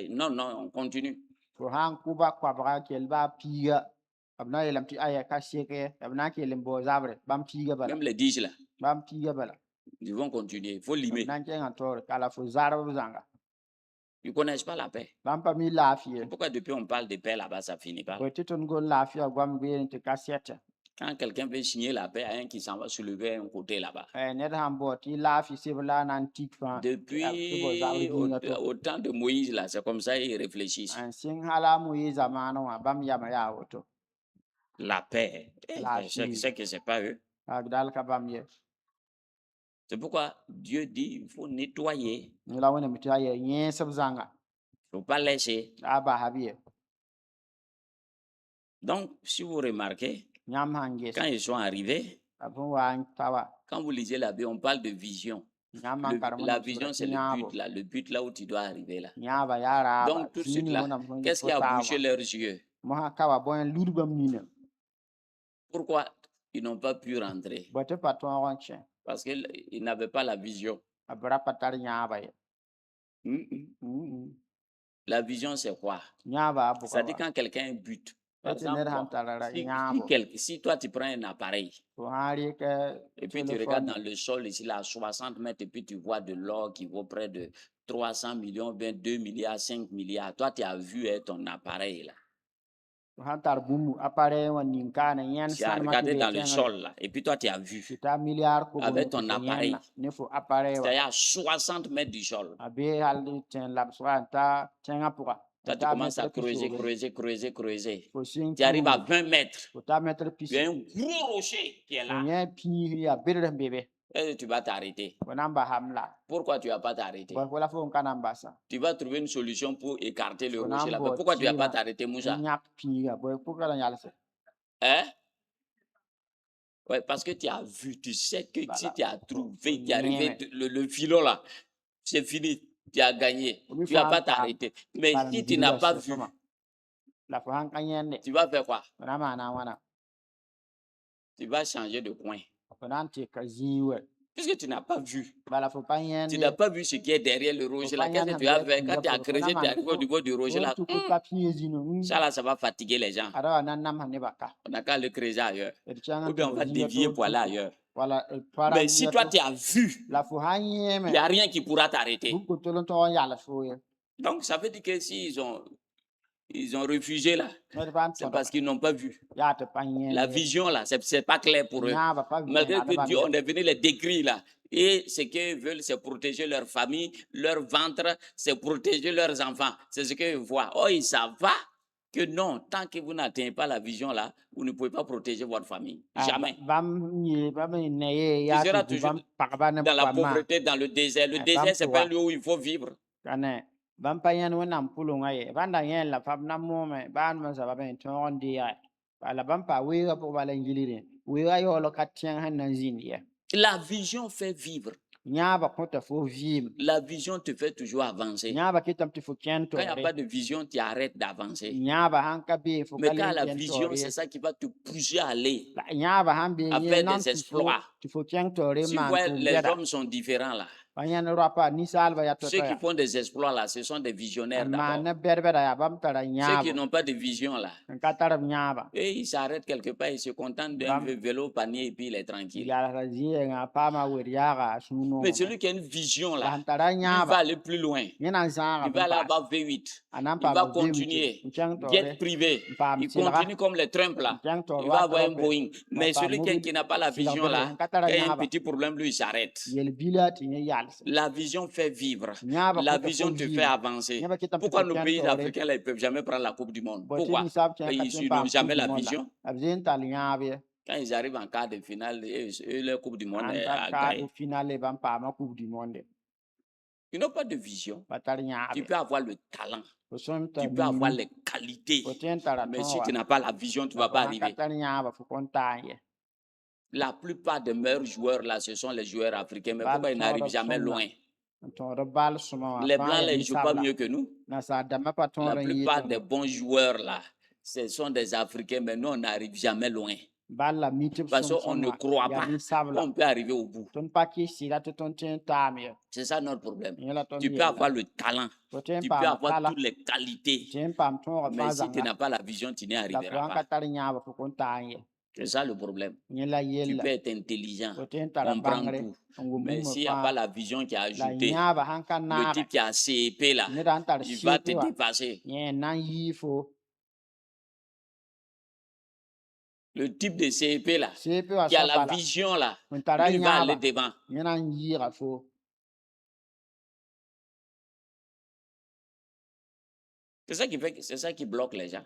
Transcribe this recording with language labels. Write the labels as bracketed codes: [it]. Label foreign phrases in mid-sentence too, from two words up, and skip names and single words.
[fr] Non, non, on continue. Même les 10 là, ils vont continuer. Il faut limer. Ils ne connaissent pas la paix. [mos] bãmb pa mi laafɩ ye. [fr] Pourquoi depuis on parle de paix là-bas, ça finit pas? [mos] Bõe tɩ tõnd gom laafɩ goam beene tɩ ka sɛtɛ. [fr] Quand quelqu'un veut signer la paix, il y a un qui s'en va soulever un côté là-bas. [mos] Ned sãn bao tɩ laafɩ sɩb la a na n tik fãa. [fr] Depuis au temps de Moïse, là, c'est comme ça ils réfléchissent. [mos] N sɩng hala a Moïse zamaanẽ wã bãmb yama yaa woto. [fr] La paix, La c'est que c'est pas eux. [mos] Dal ka bãmb ye. [fr] C'est pourquoi Dieu dit il faut nettoyer. [mos] Yẽ la wẽnnaam tɩ a yaa yẽesb zãnga. [fr] Il ne faut pas laisser. [mos] A basab ye. [fr] Donc, si vous remarquez, [mos] Yãmb sãn ges. [fr] quand ils sont arrivés, [mos] A bõn wa n pa wa. [fr] quand vous lisez la Bible, on parle de vision. [mos] Yãmb sãn karem [fr] La [mos] wẽnnaam [fr] vision, [mos] tɩ [fr] c'est [mos] yãabo. [fr] le but là où tu dois arriver là. [mos] Yãaba yaa raaba. [fr] Donc, tout de suite [mos] Zĩig [fr] là, [mos] wẽnnaam sẽn [fr] qu'est-ce qui a bouché leurs yeux? [mos] Mosã ka wa bõe n lud bãmb nina. [fr] Pourquoi ils n'ont pas pu rentrer? [mos] Bõe tɩ pa tõog n kẽ. [fr] Parce qu'ils n'avaient pas la vision. [mos] A b ra pa tar yãaba ye. [fr] La vision, c'est quoi? [mos] Yãaba a bʋga [fr] Ça dit [mos] wa. [fr] quand quelqu'un a un but. Par [mos] Tɩ ned [fr] exemple, [mos] sãn tara ra [fr] si, [mos] yãabo. [fr] si toi tu prends un appareil [mos] Fo sã rɩk [fr] et puis tu regardes dans le sol ici là à 60 mètres et puis tu vois de l'or qui vaut près de 300 millions, 22 milliards, 5 milliards. Toi tu as vu ton appareil là. [mos] fo sãn tar bũmb appareil wã nin-kaane yẽnd [fr] Tu as [mos] sãnema tɩ [fr] regardé [mos] bee [fr] dans le [mos] tẽngẽ. [fr] sol là et puis toi tu as vu. [mos] Tɩ ta milliard [fr] Avec ton appareil. [mos] ne fo appareil wã. [fr] C'est à 60 mètres du sol. [mos] A bee hal tẽn labsga n ta tẽngã pʋga. [fr] Toi tu commences à creuser, creuser, creuser, creuser. [mos] Fo sɩng [fr] Tu arrives à 20 mètres. [mos] fo ta mètre pis. [fr] Il y a un gros rocher qui est [mos] Fo [fr] là. [mos] yẽ piis yaa bɩdr n be be. [fr] Et tu vas t'arrêter. [mos] Fo na n basam la. [fr] Pourquoi tu ne vas pas t'arrêter? [mos] Bõe fo la fo n ka na n basa. [fr] Tu vas trouver une solution pour écarter le On rocher a là. un Pourquoi tu ne vas pas bâtiment. t'arrêter, Moussa? [mos] Yãk piiga bõe pʋga la yalse. Hein? [fr] Ouais, parce que tu as vu, tu sais que Voilà. si tu as trouvé, tu es Ouais. arrivé, le filon là, c'est fini, tu as gagné. Oui, Tu ne vas faut pas un- t'arrêter. Mais [mos] Bala [fr] si [mos] n [fr] tu n'as [mos] gilga [fr] pas [mos] sɩd [fr] vu, [mos] sõma. La fo sãn ka yẽnde. [fr] tu vas faire quoi? [mos] Fo na maana wãna. [fr] Tu vas changer de coin. [mos] Fo na n tɩ ka zĩig wɛ. [fr] Puisque tu n'as pas vu. [mos] Bala fo pa yẽnd [fr] Tu [mos] ye. [fr] n'as pas vu ce qui est derrière le rocher là. [mos] pas [fr] Qu'est-ce que [mos] yãnd [fr] tu vas [mos] sẽn [fr] faire? [mos] be [fr] Quand tu as [mos] fo na [fr] creusé, tu [mos] maan [fr] arrives au [mos] fo- [fr] niveau du rocher là. [mos] Fo tɩ fo pa pĩig zĩnu. [fr] Ça là, ça va fatiguer les gens. [mos] Ada wa na n namsã nebã ka. [fr] On n'a qu'à le creuser ailleurs. [mos] D kẽng [fr] Ou bien on va dévier pour aller ailleurs. [mos] Wala para [fr] Mais si toi tu as vu, [mos] la fo sã [fr] il [mos] yẽeme. [fr] n'y a rien qui pourra t'arrêter. [mos] bũmb kotol n tog n yals fo ye. [fr] Donc ça veut dire que s'ils ils ont refusé là, [mos] Ned pa n [fr] c'est [mos] tõd [fr] parce qu'ils n'ont pas vu. [mos] yaa tɩ pa yẽnd [fr] La [mos] ye. [fr] vision là, c'est pas clair pour eux. [mos] Yãaba pa vɩ [fr] Malgré [mos] nada [fr] que Dieu, [mos] bãmb [fr] on est venu les décrire là. Et ce qu'ils veulent, c'est protéger leur famille, leur ventre, c'est protéger leurs enfants. C'est ce qu'ils voient. Oh, ils savent pas que non, tant que vous n'atteignez pas la vision là, vous ne pouvez pas protéger votre famille. Jamais. [mos] Bãmb yee bãmb n ne ye yaa [fr] Tu seras [mos] tɩ [fr] toujours [mos] bãmb pagba ne [fr] dans la [mos] poamã. [fr] pauvreté, dans le désert. Le Ah, désert, [mos] bam [fr] c'est pas un toi. lieu où il faut vivre. [mos] Kane bãmb pa yẽnd wẽnnaam pʋlengã ye. Bãnda yẽn la pab na moome baan mã zaba bẽ tõog n deege. Bala bãmb pa weoogã pʋgẽ bala n yilgdẽ. Weoogã yaoolg ka tẽng sẽn na n zĩnd ye. [fr] La vision fait vivre. [mos] Yãabã kõta fo vɩɩm. [fr] La vision te fait toujours avancer. [mos] Yãabã kɩtame tɩ fo kẽnd [fr] Quand il n'y a [mos] toore. [fr] pas de vision, tu arrêtes d'avancer. [mos] Yãabã sãn ka bee fo [fr] Mais [mos] ka [fr] quand le [mos] la kẽnd [fr] vision, [mos] toore ye. [fr] c'est ça qui va te pousser à aller. [mos] La yãabã sãn bee [fr] à [mos] yẽ [fr] faire [mos] nam [fr] des exploits. [mos] tɩ fo kẽng toore [fr] Si [mos] n [fr] vous [mos] maan [fr] voyez, [mos] tʋʋm [fr] les [mos] gɛda. [fr] hommes sont différents là. [mos] Pa yẽnd roapa ninsaalbã yaa [fr] Ceux qui [mos] to-toya. [fr] font des exploits là, ce sont des visionnaires [mos] maan [fr] d'abord. [mos] ne bɛd-bɛda yaa bãmb tara [fr] Ceux qui [mos] yãabo. [fr] n'ont pas de vision là, [mos] N ka tar b yãaba. [fr] et ils s'arrêtent quelque part, ils se contentent d'un [mos] Bam. [fr] vélo panier et puis il est tranquille. [mos] Yalsã zɩɛngã paama wer yaaga a sũur [fr] Mais [mos] noogẽ. [fr] celui qui a une vision [mos] La [fr] là, [mos] sẽn tara [fr] il va [mos] yãaba. [fr] aller plus loin. [mos] Yẽ na n zãaga [fr] Il va aller [mos] bõn-paas. [fr] avoir V8. [mos] A na n [fr] Il [mos] paam [fr] va [mos] b [fr] continuer. [mos] n kẽng toore. [fr] Jet privé. [mos] n paam [fr] Il [mos] sɩlga. [fr] continue comme les Trump là. [mos] n kẽng toor [fr] Il va avoir un [mos] wa [fr] Boeing. Mais [mos] pas [fr] celui [mos] mobile, [fr] qui n'a pas la [mos] sɩlg [fr] vision [mos] bɩdg [fr] là, [mos] n ka tara [fr] qui a un [mos] yãaba. [fr] petit problème, lui, il s'arrête. [mos] Yel-bila tɩ yẽ yals. [fr] La vision fait vivre. [mos] Yãabã [fr] La [mos] kõta [fr] vision [mos] fo [fr] te [mos] vɩɩm. [fr] fait avancer. [mos] Yãmba kɩtame tɩ [fr] Pourquoi [mos] fo [fr] nos [mos] kẽnd [fr] pays [mos] toore. [fr] africains là, ils ne peuvent jamais prendre la Coupe du Monde? [mos] Bõe tɩ [fr] Pourquoi? [mos] ninsab kẽ ka [fr] Ils [mos] tõe n [fr] n'ont [mos] paam [fr] jamais [mos] Coupe [fr] la [mos] du Monde [fr] vision. [mos] la. B zeen tall yãab ye. [fr] Quand ils arrivent en quart de finale, eux, leur Coupe du Monde [mos] An [fr] est [mos] tar [fr] à [mos] kaa [fr] gagner. [mos] finale bãmb paama Coupe du Monde. [fr] Ils n'ont pas de vision. [mos] Ba tar [fr] Tu [mos] yãabe. [fr] peux avoir le talent, [mos] Fo sõm t'a [fr] tu peux avoir [mos] miinu. [fr] les qualités, [mos] Fo tõe n tara [fr] mais [mos] tõog [fr] si [mos] wa. [fr] tu n'as pas la vision, tu ne [mos] La [fr] vas pas [mos] fo sãn ka [fr] arriver. [mos] tar yãaba fo kõn taa ye. [fr] La plupart des meilleurs joueurs là, ce sont les joueurs africains, mais [mos] Bal [fr] pourquoi ils [mos] tõodb [fr] n'arrivent jamais [mos] sõmda. [fr] loin? [mos] N tõod bal sõma wã [fr] Les [mos] fãa [fr] blancs, [mos] yaa [fr] là, ils ne jouent pas [mos] ninsabla. [fr] mieux que nous. [mos] Nasaaldãmbã pa [fr] La [mos] tõod n yɩɩ [fr] plupart [mos] tɩ [fr] des bons joueurs là, ce sont des Africains, mais nous, on n'arrive jamais loin. [mos] bal la mi tɩ b [fr] Parce [mos] sõm [fr] qu'on ne [mos] sõma [fr] croit [mos] yaa [fr] pas [mos] ninsabla. [fr] qu'on peut arriver au bout. [mos] Tõnd pa kɩs sɩda tɩ tõnd tõe n taam ye. [fr] C'est ça notre problème. [mos] Yẽ la tõnd [fr] Tu peux [mos] yeela. [fr] avoir le talent, [mos] Fo tõe n [fr] tu peux [mos] paam [fr] avoir [mos] tala. [fr] toutes les qualités, [mos] Tõe n paam tõogã [fr] mais [mos] fãa [fr] si tu [mos] zãnga. [fr] n'as pas la vision, tu n'y [mos] La fo sãn [fr] arriveras [mos] ka [fr] pas. [mos] tar yãaba fo kõn taa n ye. [fr] C'est ça le problème. [mos] Nyɛ la [fr] Tu [mos] yella. [fr] peux être intelligent, [mos] Fo tõe n tara [fr] comprendre [mos] bãngre [fr] tout. [mos] n wʋm [fr] Mais [mos] bũmb [fr] s'il n'y a pas [mos] fãa. [fr] la vision qui est [mos] La [fr] ajoutée, [mos] yãaba sãn ka [fr] le [mos] naage. [fr] type qui a CEP là, [mos] Ned sãn tar [fr] il va te [mos] seepe wa. [fr] dépasser. [mos] Yẽ n na n yɩɩ fo. [fr] Le type de CEP là, [mos] Seepe wa [fr] qui a [mos] soab [fr] la [mos] bala. [fr] vision là, [mos] N tara [fr] lui il va aller [mos] yãaba. [fr] devant. [mos] Yẽ na n yɩɩga fo. [fr] C'est ça qui bloque les gens.